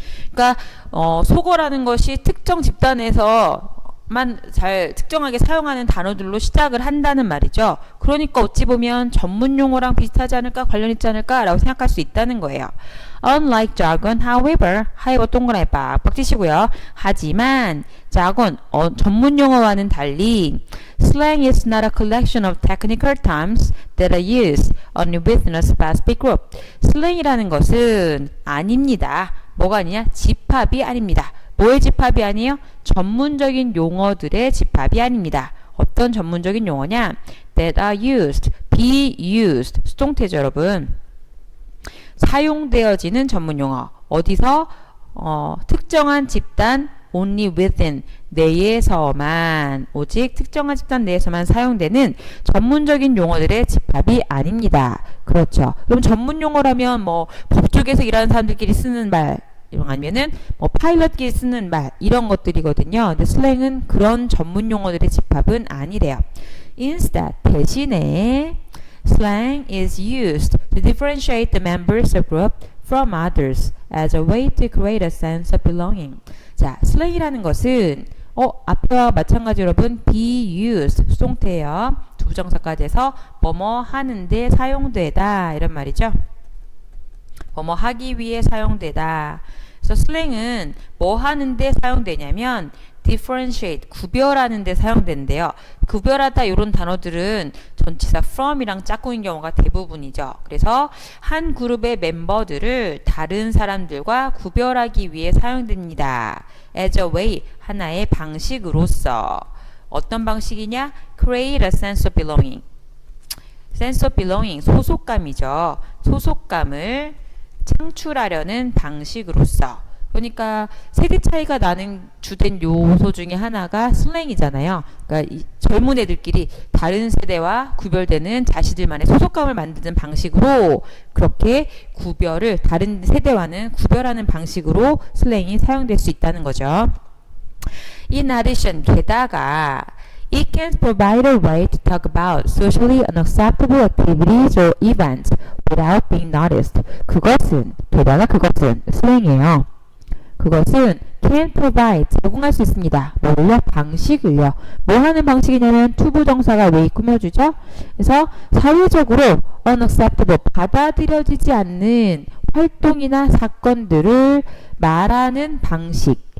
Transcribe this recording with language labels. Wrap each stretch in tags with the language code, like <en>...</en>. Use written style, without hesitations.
<ko>그러니까 속어라는 것이 특정 집단에서 만 잘 특정하게 사용하는 단어들로 시작을 한다는 말이죠. 그러니까 어찌 보면 전문 용어랑 비슷하지 않을까, 관련 있지 않을까 라고 생각할 수 있다는 거예요.</ko> <en>Unlike jargon, however,</en> <ko>동그라미 빡빡 치시고요.</ko> <en>하지만 jargon,</en> <ko>전문 용어와는 달리</ko> <en>slang is not a collection of technical terms that are used only within a specific group.</en> <ko>슬랭이라는 것은 아닙니다. 뭐가 아니냐? 집합이 아닙니다. 뭐의 집합이 아니에요? 전문적인 용어들의 집합이 아닙니다. 어떤 전문적인 용어냐?</ko> <en>that are used, be used,</en> <ko>수동태죠 여러분. 사용되어지는 전문 용어. 어디서? 특정한 집단</ko> <en>only within,</en> <ko>내에서만, 오직 특정한 집단 내에서만 사용되는 전문적인 용어들의 집합이 아닙니다. 그렇죠. 그럼 전문 용어라면 뭐 법조계에서 일하는 사람들끼리 쓰는 말, 아니면은 뭐 파일럿끼리 쓰는 말 이런 것들이거든요. 근데 슬랭은 그런 전문 용어들의 집합은 아니래요.</ko> <en>Instead,</en> <ko>대신에</ko> <en>slang is used to differentiate the members of a group from others as a way to create a sense of belonging.</en> <ko>자, 슬랭이라는 것은 앞에와 마찬가지 여러분 be used 수동태예요. 두 부정사까지 해서 뭐뭐 하는데 사용되다 이런 말이죠. 뭐뭐 하기 위해 사용되다. 그래서 슬랭은 뭐 하는데 사용되냐면 differentiate, 구별하는 데 사용되는데요. 구별하다 이런 단어들은 전치사 from이랑 짝꿍인 경우가 대부분이죠. 그래서 한 그룹의 멤버들을 다른 사람들과 구별하기 위해 사용됩니다.</ko> <en>as a way,</en> <ko>하나의 방식으로서. 어떤 방식이냐?</ko> <en>create a sense of belonging. sense of belonging,</en> <ko>소속감이죠. 소속감을 창출하려는 방식으로서. 그러니까 세대 차이가 나는 주된 요소 중에 하나가 슬랭이잖아요. 그러니까 이 젊은 애들끼리 다른 세대와 구별되는 자신들만의 소속감을 만드는 방식으로 그렇게 구별을 다른 세대와는 구별하는 방식으로 슬랭이 사용될 수 있다는 거죠.</ko> <en>In addition,</en> <ko>게다가</ko> <en>it can provide a way to talk about socially unacceptable activities or events without being noticed.</en> <ko>게다가 그것은 슬랭이에요. 그것은</ko> <en>can provide,</en> <ko>제공할 수 있습니다. 뭘요? 방식을요. 뭐 하는 방식이냐면 투부정사가 way 꾸며주죠. 그래서 사회적으로 unacceptable, 받아들여지지 않는 활동이나 사건들을 말하는 방식.</ko>